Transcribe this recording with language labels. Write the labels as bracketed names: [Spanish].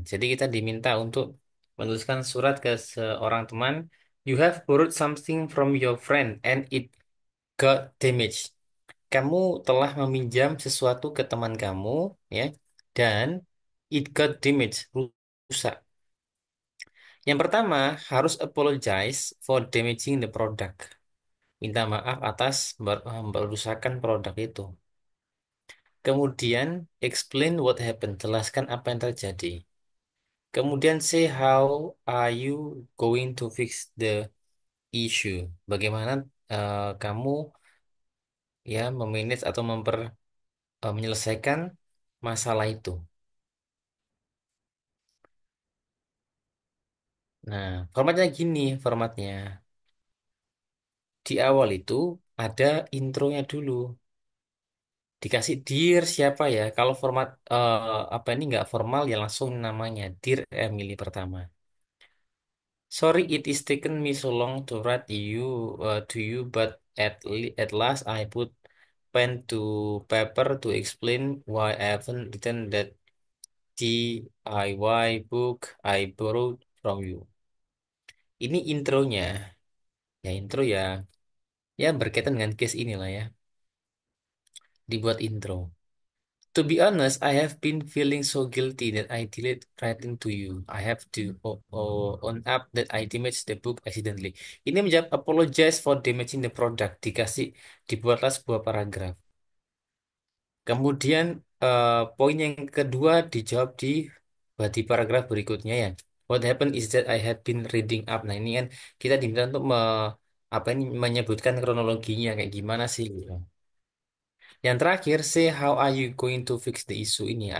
[Indonesian] Jadi kita diminta untuk menuliskan surat ke seorang teman. [English] You have borrowed something from your friend and it got damaged. [Indonesian] Kamu telah meminjam sesuatu ke teman kamu, ya, dan [English] it got damaged, [Indonesian] rusak. Yang pertama, harus [English] apologize for damaging the product. [Indonesian] Minta maaf atas merusakan produk itu. Kemudian, [English] explain what happened. [Indonesian] Jelaskan apa yang terjadi. [English] Kemudian, say how are you going to fix the issue. [Indonesian] Bagaimana kamu ya memanage atau menyelesaikan masalah itu. Nah, formatnya gini, formatnya. Di awal itu ada intronya dulu. Dikasih dear siapa ya? Kalau format apa ini nggak formal ya langsung namanya Dear Emily pertama. [English] Sorry it is taken me so long to write to you, but at last I put pen to paper to explain why I haven't written that DIY book I borrowed from you. [Indonesian] Ini intronya. Ya intro ya. Ya berkaitan dengan case inilah ya. Dibuat intro. [English] To be honest, I have been feeling so guilty that I delayed writing to you. I have to own up that I damaged the book accidentally. [Indonesian] Ini menjawab [English] apologize for damaging the product. [Indonesian] Dibuatlah sebuah paragraf. Kemudian poin yang kedua dijawab di paragraf berikutnya ya. [English] What happened is that I had been reading up. [Indonesian] Nah ini kan kita diminta untuk apa ini menyebutkan kronologinya kayak gimana sih gitu. Yang terakhir, [English] say how are you going to fix the issue ini?